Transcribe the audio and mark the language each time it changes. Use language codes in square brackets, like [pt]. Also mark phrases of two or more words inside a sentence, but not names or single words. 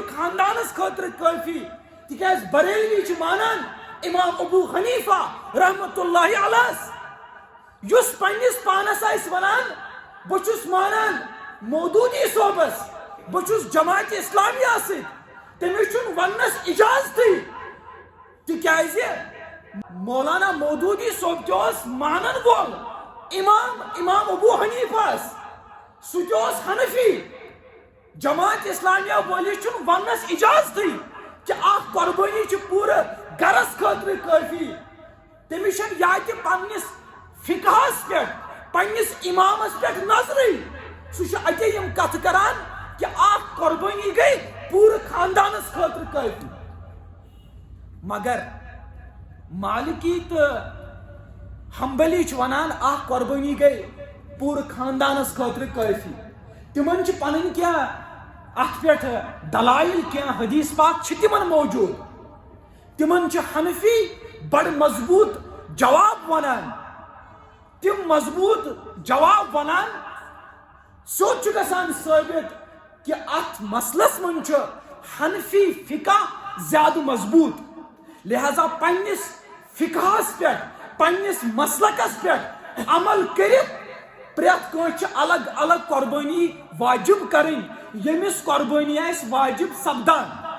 [ks] خاندانس خاطر کافی تکیاز بریلوی مانان امام ابو حنیفہ [ar] رحمت اللہ علیہ [ks] یس پنس پانس آس ونان بچس مانان مودودی صوبس بچس جماعت اسلامیہ تمس ونس اجازت تکیاز مولانا مودودی صوب تس مانن وول امام ابو حنیفہ سہ حنفی جماعت اسلامیہ ولی ونس اجازت کہ اخ قربانی پورے گرس خاطر کافی تمس یہ پنس فقہس پہ پنس امامس پہ نظر سہ اتے کت کران کہ اخ قربانی گئی پور خاندانس خاطر کافی مگر مالکی تو حنبلی ونان اخ قربانی گئی پور خاندانس خاطر کافی تمن پن کیا ات پہ دلائل کیا حدیث پاک تمن موجود تمن حنفی بڑ مضبوط جواب ونان تم مضبوط جواب ونان سوچ گسان ثابت کہ ات مسلس من حنفی فقہ زیادہ مضبوط لہذا پنس فقہس پہ پنس مسلکس پہ عمل کرت پریت کانچ الگ الگ قربانی واجب کریں یمس قربانی آس واجب سپدان